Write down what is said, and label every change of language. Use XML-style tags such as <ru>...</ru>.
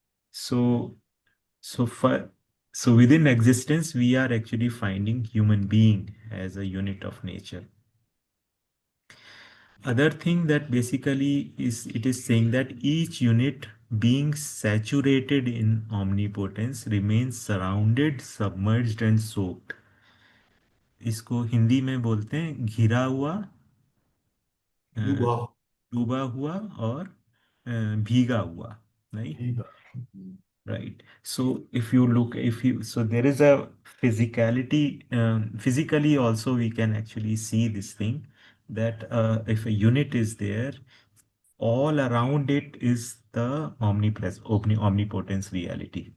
<en>So so for so within existence, we are actually finding human being as a unit of nature. Other thing that basically is, it is saying that each unit being saturated in omnipotence remains surrounded, submerged and soaked.</en> <hi>इसको हिंदी में बोलते हैं घिरा हुआ, अ, डूबा डूबा हुआ और भीगा हुआ,</hi> <en>right?</en> <hi>भीगा</hi> <en>Right. So if you look, if you, so there is a physicality, physically also we can actually see this thing that if a unit is there, all around it is the omnipotence reality.</en>